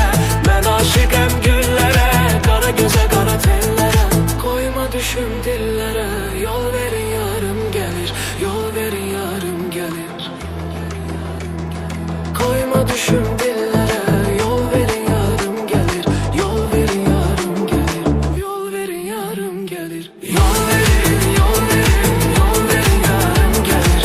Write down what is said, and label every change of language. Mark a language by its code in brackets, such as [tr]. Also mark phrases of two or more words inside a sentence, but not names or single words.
[az] Mən aşıqəm güllərə, qara gözə, qara tellərə. [tr] Koyma düşüm dillərə, yol verin yarım gelir. Yol verin yarım gelir. Koyma düşüm dillere, yol verin yarım gelir. Yol verin yarım gelir. Yol verin yarım gelir. Yol verin, yol verin, yol verin yarım gelir.